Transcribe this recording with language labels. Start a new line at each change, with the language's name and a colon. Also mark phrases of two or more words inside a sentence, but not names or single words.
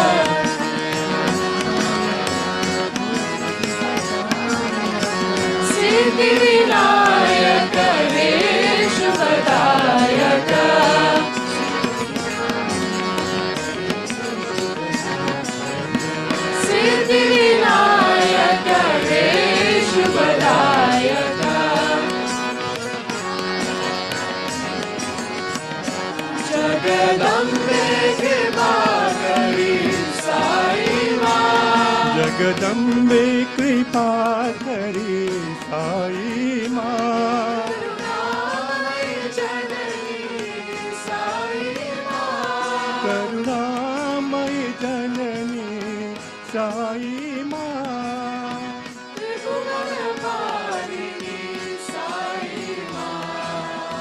Sanskrit: सिद्धिविनायक विश्वदायक सिद्धिविनायक विश्वदायक
Hindi: जगदम्बे कृपाकारी साई माँ जगदम्बे कृपा करी साई माँ करुणामयी जननी साई माँ करुणामय जननी साई माँ त्रिभुवनपालिनी साई माँ